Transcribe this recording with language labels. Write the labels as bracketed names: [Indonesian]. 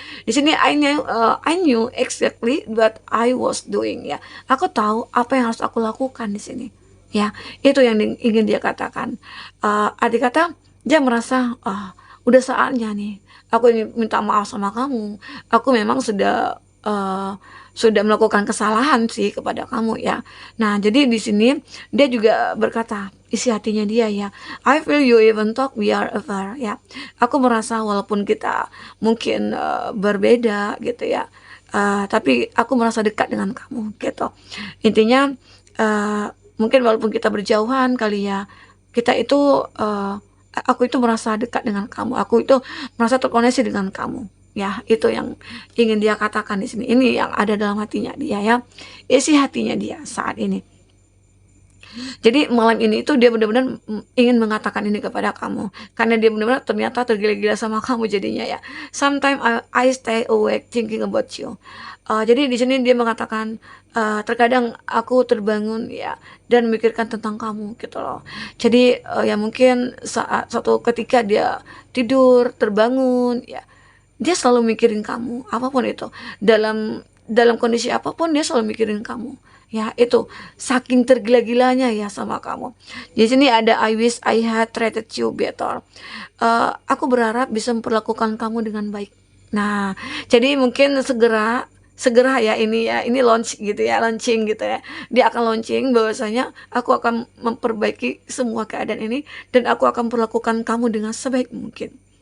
[Indonesian] Di sini [English] I knew exactly what I was doing ya. [Indonesian] Aku tahu apa yang harus aku lakukan di sini ya. Itu yang ingin dia katakan. Arti kata dia merasa udah saatnya nih aku ingin minta maaf sama kamu. Aku memang sudah melakukan kesalahan sih kepada kamu ya. Nah, jadi di sini dia juga berkata isi hatinya dia ya. [English] I feel you even though we are afar ya. [Indonesian] Aku merasa walaupun kita mungkin berbeda gitu ya. Tapi aku merasa dekat dengan kamu gitu. Intinya mungkin walaupun kita berjauhan kali ya, kita itu aku itu merasa dekat dengan kamu, aku itu merasa terkoneksi dengan kamu ya. Itu yang ingin dia katakan di sini. Ini yang ada dalam hatinya dia ya, isi hatinya dia saat ini. Jadi malam ini itu dia benar-benar ingin mengatakan ini kepada kamu, karena dia benar-benar ternyata tergila-gila sama kamu jadinya ya. [English] Sometimes I stay awake thinking about you. [Indonesian] Jadi di sini dia mengatakan, terkadang aku terbangun ya dan memikirkan tentang kamu gitu loh. Jadi ya mungkin saat suatu ketika dia tidur terbangun ya, dia selalu mikirin kamu apapun itu, dalam kondisi apapun dia selalu mikirin kamu. Ya, itu saking tergila-gilanya ya sama kamu. Di sini ada [English] I wish I had treated you better. [Indonesian] Aku berharap bisa memperlakukan kamu dengan baik. Nah, jadi mungkin segera segera ya ini launch gitu ya, launching gitu ya. Dia akan launching bahwasanya aku akan memperbaiki semua keadaan ini dan aku akan perlakukan kamu dengan sebaik mungkin.